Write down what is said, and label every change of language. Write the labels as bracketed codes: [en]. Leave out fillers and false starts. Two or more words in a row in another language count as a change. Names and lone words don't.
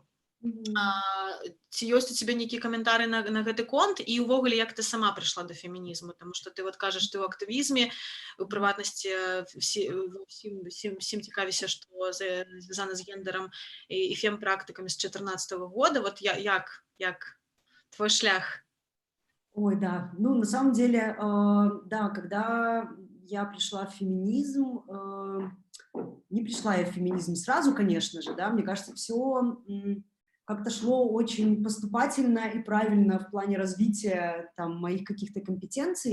[be] Ці ёсць у цябе нейкі каментары на гэты конт, і ўвогуле, як ты сама прыйшла да фемінізму, таму што ты вот кажаш, ты ў актывізме, у прыватнасці всім цікавіся, што звязана з гендерам і фем-практыкамі з 2014 года, вот як твой шлях? [ru] Ой, да, ну, на самом деле, да, когда я пришла в феминизм, не пришла я в феминизм сразу, конечно же, да, мне кажется, все как-то шло очень поступательно и правильно в плане развития там моих каких-то компетенций.